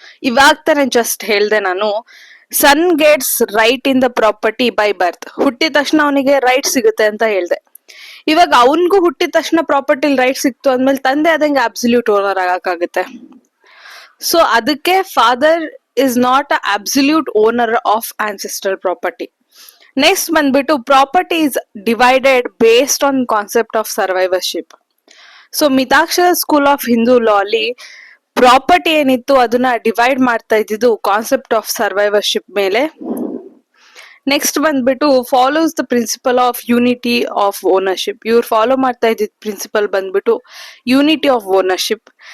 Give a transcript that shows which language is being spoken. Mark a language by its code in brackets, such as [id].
[kn] ಇವಾಗ ತಾನೆ ಜಸ್ಟ್ ಹೇಳ್ದೆ ನಾನು, [en] Son gets right in the property by birth. [kn] ಹುಟ್ಟಿದ ತಕ್ಷಣ ಅವನಿಗೆ ರೈಟ್ ಸಿಗುತ್ತೆ ಅಂತ ಹೇಳ್ದೆ. ಇವಾಗ ಅವನ್ಗೂ ಹುಟ್ಟಿದ ತಕ್ಷಣ ಪ್ರಾಪರ್ಟಿ ರೈಟ್ ಸಿಕ್ತು ಅಂದ್ಮೇಲೆ ತಂದೆ ಆದಂಗೆ ಅಬ್ಸಲ್ಯೂಟ್ ಓನರ್ ಆಗಕ್ಕಾಗುತ್ತೆ. ಸೊ ಅದಕ್ಕೆ father [en] is not an absolute owner of ancestral property. Next ಬಂದ್ಬಿಟ್ಟು property is divided based on concept of survivorship. [kn] So Mitakshara school of Hindu ಲಾ ಅಲ್ಲಿ ಪ್ರಾಪರ್ಟಿ ಏನಿತ್ತು ಅದನ್ನ ಡಿವೈಡ್ ಮಾಡ್ತಾ ಇದ್ದಿದ್ದು ಕಾನ್ಸೆಪ್ಟ್ ಆಫ್ ಸರ್ವೈವರ್ಶಿಪ್ ಮೇಲೆ. [en] Next ಬಂದ್ಬಿಟ್ಟು follows the principle of unity of ownership. [kn] ಇವ್ರು follow ಮಾಡ್ತಾ ಇದ್ದಿದ್ ಪ್ರಿನ್ಸಿಪಲ್ ಬಂದ್ಬಿಟ್ಟು ಯೂನಿಟಿ ಆಫ್ ಓನರ್ಶಿಪ್.